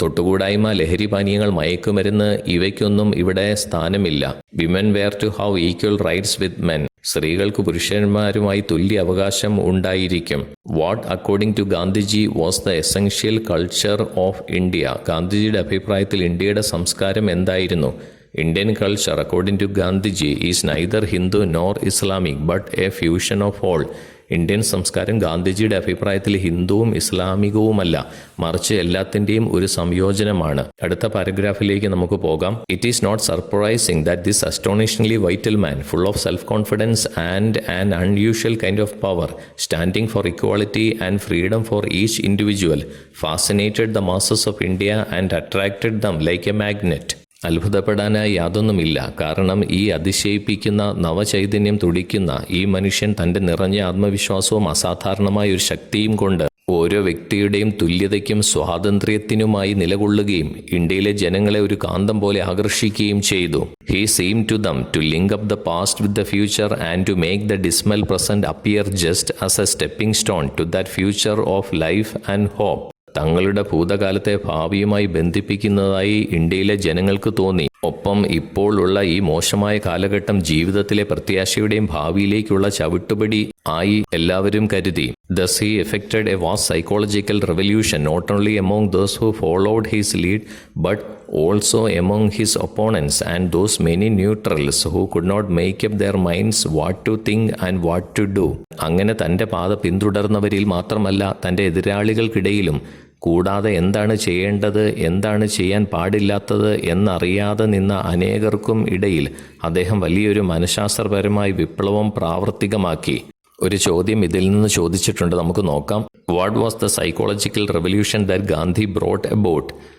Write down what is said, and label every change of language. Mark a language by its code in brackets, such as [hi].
[ml] തൊട്ടുകൂടായ്മ, ലഹരി പാനീയങ്ങൾ, മയക്കുമരുന്ന് ഇവയ്ക്കൊന്നും ഇവിടെ സ്ഥാനമില്ല. [en] Women were to have equal rights with men. [ml] സ്ത്രീകൾക്ക് പുരുഷന്മാരുമായി തുല്യ അവകാശം ഉണ്ടായിരിക്കും. [en] What according to Gandhiji was the essential culture of India? [ml] ഗാന്ധിജിയുടെ അഭിപ്രായത്തിൽ ഇന്ത്യയുടെ സംസ്കാരം എന്തായിരുന്നു? [en] Indian culture, according to Gandhiji, is neither Hindu nor Islamic, but a fusion of all. [ml] Indian സംസ്കാരം ഗാന്ധിജിയുടെ അഭിപ്രായത്തിൽ ഹിന്ദുവും ഇസ്ലാമികവുമല്ല, മറിച്ച് എല്ലാത്തിൻ്റെയും ഒരു സംയോജനമാണ്. അടുത്ത പാരഗ്രാഫിലേക്ക് നമുക്ക് പോകാം. [en] It is not surprising that this astonishingly vital man, full of self confidence and an unusual kind of power, standing for equality and freedom for each individual, fascinated the masses of India and attracted them like a magnet. [ml] അത്ഭുതപ്പെടാനായി യാതൊന്നുമില്ല. കാരണം ഈ അതിശയിപ്പിക്കുന്ന നവചൈതന്യം തുടിക്കുന്ന ഈ മനുഷ്യൻ തൻ്റെ നിറഞ്ഞ ആത്മവിശ്വാസവും അസാധാരണമായ ഒരു ശക്തിയും കൊണ്ട് ഓരോ വ്യക്തിയുടെയും തുല്യതയ്ക്കും സ്വാതന്ത്ര്യത്തിനുമായി നിലകൊള്ളുകയും ഇന്ത്യയിലെ ജനങ്ങളെ ഒരു കാന്തം പോലെ ആകർഷിക്കുകയും ചെയ്തു. [en] He seemed to them to link up the past with the future and to make the dismal present appear just as a stepping stone to that future of life and hope. [ml] തങ്ങളുടെ ഭൂതകാലത്തെ ഭാവിയുമായി ബന്ധിപ്പിക്കുന്നതായി ഇന്ത്യയിലെ ജനങ്ങൾക്ക് തോന്നി. ഒപ്പം ഇപ്പോൾ ഉള്ള ഈ മോശമായ കാലഘട്ടം ജീവിതത്തിലെ പ്രത്യാശയുടെയും ഭാവിയിലേക്കുള്ള ചവിട്ടുപടി ആയി എല്ലാവരും കരുതി. [en] Thus he effected a vast psychological revolution not only among those who followed his lead but also among his opponents and those many neutrals who could not make up their minds what to think and what to do. [ml] അങ്ങനെ തൻ്റെ പാത പിന്തുടർന്നവരിൽ മാത്രമല്ല തൻ്റെ എതിരാളികൾക്കിടയിലും, കൂടാതെ എന്താണ് ചെയ്യേണ്ടത് എന്താണ് ചെയ്യാൻ പാടില്ലാത്തത് എന്നറിയാതെ നിന്ന അനേകർക്കും ഇടയിൽ അദ്ദേഹം വലിയൊരു മനഃശാസ്ത്രപരമായ വിപ്ലവം പ്രാവർത്തികമാക്കി. ഒരു ചോദ്യം ഇതിൽ നിന്ന് ചോദിച്ചിട്ടുണ്ട്, നമുക്ക് നോക്കാം. [en] What was the psychological revolution that Gandhi brought about?